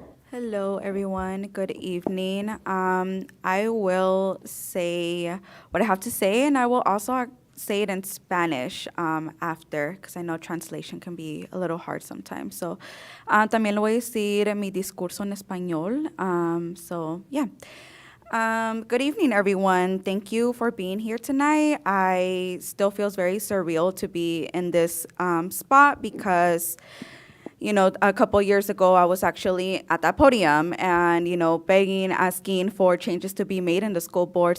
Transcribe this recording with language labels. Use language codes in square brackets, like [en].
[en] Hello, everyone. Good evening. I will say what I have to say, and I will also say it in Spanish after, because I know translation can be a little hard sometimes. [es] So, también lo voy a decir mi discurso en español. [en] So, yeah. Good evening, everyone. Thank you for being here tonight. I still feels very surreal to be in this spot because, you know, a couple years ago, I was actually at that podium and, you know, begging, asking for changes to be made in the school board.